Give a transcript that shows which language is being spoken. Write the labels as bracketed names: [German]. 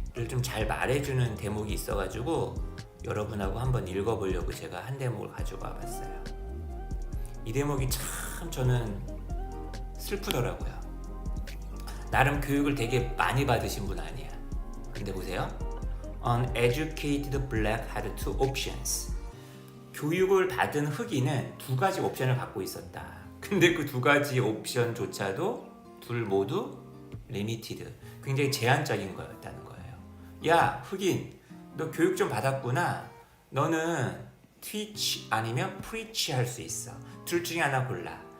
[Korean] 좀 잘 말해주는 대목이 있어가지고 여러분하고 한번 읽어보려고 제가 한 대목을 가지고 와봤어요. 이 대목이 참 저는 슬프더라고요. 나름 교육을 되게 많이 받으신 분 아니야. 근데 보세요. [English] An educated black had two options. [Korean] 교육을 받은 흑인은 두 가지 옵션을 갖고 있었다. 근데 그 두 가지 옵션조차도 둘 모두 limited, 굉장히 제한적인 거였다는 거예요. 야, 흑인, 너 교육 좀 받았구나. 너는 teach 아니면 preach 할 수 있어. 둘 중에 하나 골라.